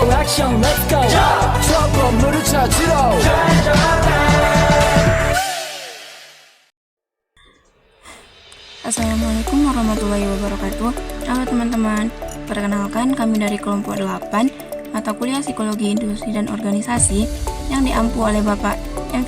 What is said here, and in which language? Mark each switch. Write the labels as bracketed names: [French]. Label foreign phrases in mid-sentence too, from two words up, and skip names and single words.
[Korean] 액션 [English] let's go [Korean] 저 건물을 찾으러 [Arabic] السلام عليكم ورحمة الله وبركاته. [Indonesian] Halo teman-teman, perkenalkan kami dari kelompok 8 mata kuliah Psikologi Industri dan Organisasi yang diampu oleh Bapak M.